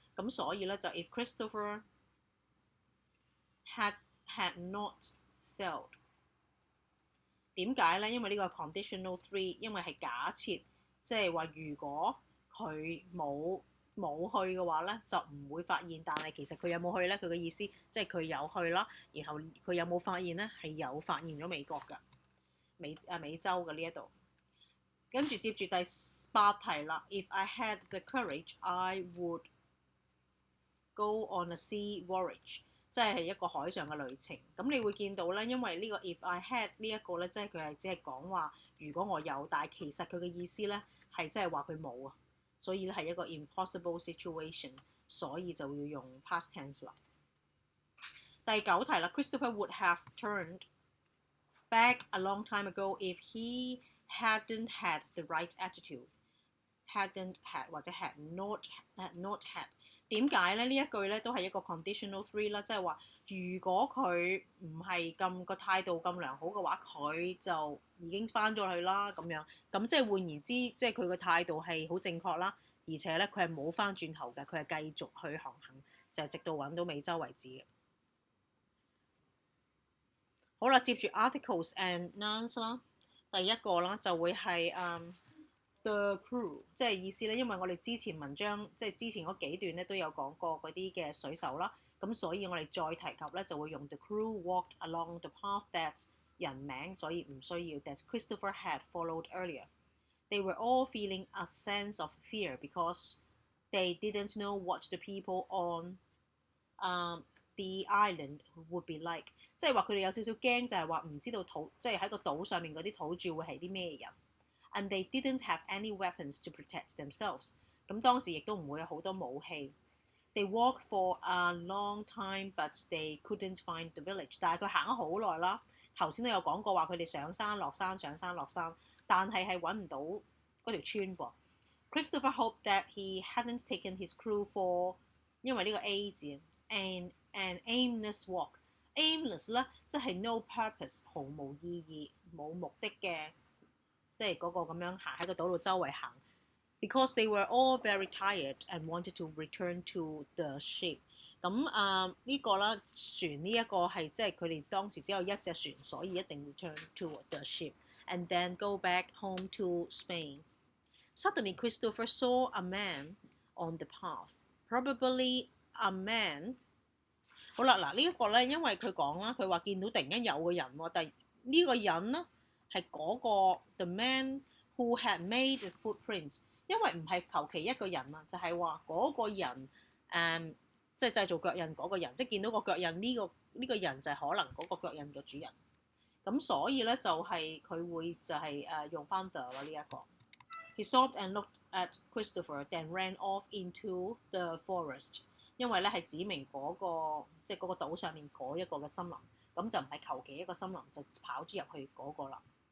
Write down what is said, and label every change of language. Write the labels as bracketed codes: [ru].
[yue] 咁所以咧就 [en] if Christopher had not sailed， [yue] 點解咧？因為呢個 conditional 3， 因為係假設，即係話如果佢冇去嘅話咧，就唔會發現。但係其實佢有冇去咧？佢嘅意思即係佢有去啦，然後佢有冇發現咧？係有發現咗美國㗎，美洲嘅呢一度。跟住接住第8題啦 ， [en] If I had the courage I would go on a sea voyage， [yue] 即係一個海上嘅旅程。咁你會見到咧，因為呢個 if I had 呢一個咧，即係佢係只係講話如果我有，但係其實佢嘅意思咧係即係話佢冇啊，所以咧係一個 impossible situation， 所以就要用 past tense 啦。 [en] 第9題啦 ，Christopher would have turned back a long time ago if he hadn't had the right attitude。hadn't had 或者 had not had。 [yue] 點解咧？呢一句咧都係一個 conditional 3啦，即係話如果佢唔係咁個態度咁良好嘅話，佢就已經翻咗去啦咁樣。咁即係換言之，即係佢個態度係好正確啦，而且咧佢係冇翻轉頭嘅，佢係繼續去航行，就係直到揾到美洲為止嘅。好啦，接住 articles and nouns 啦，第一個啦就會係The crew， 即係意思咧，因為我哋之前文章即係之前嗰幾段咧都有講過嗰啲嘅水手啦，咁所以我哋再提及咧就會用 [en] The crew walked along the path that [yue] 人名，所以唔需要 [en] that Christopher had followed earlier。 They were all feeling a sense of fear because they didn't know what the people on the island would be like， [yue] 即係話佢哋有少少驚，就係話唔知道即係喺個島上面嗰啲土著會係啲咩人。 [en] And they didn't have any weapons to protect themselves。 [yue] 咁當時亦都唔會有好多武器。 [en] They walked for a long time, but they couldn't find the village。 [yue] 但係佢行咗好耐啦。頭先都有講過話佢哋上山落山，上山落山，但係揾唔到嗰條村噃。 [en] Christopher hoped that he hadn't taken his crew for [yue] 因為呢個 A 字 [en] an aimless walk。aimless 咧即係 no purpose， [yue] 毫無意義，冇目的嘅。即係嗰個咁樣行喺個島度周圍行 [en] ，because they were all very tired and wanted to return to the ship。 [yue] 咁呢個啦，船呢一個係即係佢哋當時只有一隻船，所以一定 [en] return to the ship and then go back home to Spain。 Suddenly Christopher saw a man on the path, probably a man。 [yue] 好啦，嗱呢一個咧，因為佢講啦，佢話見到突然間有個人喎，但係呢個人咧。係嗰個 [en] the man who had made the footprints， [yue] 因為唔係求其一個人啊，就係話嗰個人即係製造腳印嗰個人，即係見到個腳印呢個人就係可能嗰個腳印嘅主人。咁所以咧就係佢會就係用翻 the 呢一個。 [en] He stopped and looked at Christopher, then ran off into the forest。 [yue] 因為咧係指明嗰個即係嗰個島上面嗰一個嘅森林，咁就唔係求其一個森林就跑咗入去嗰個啦。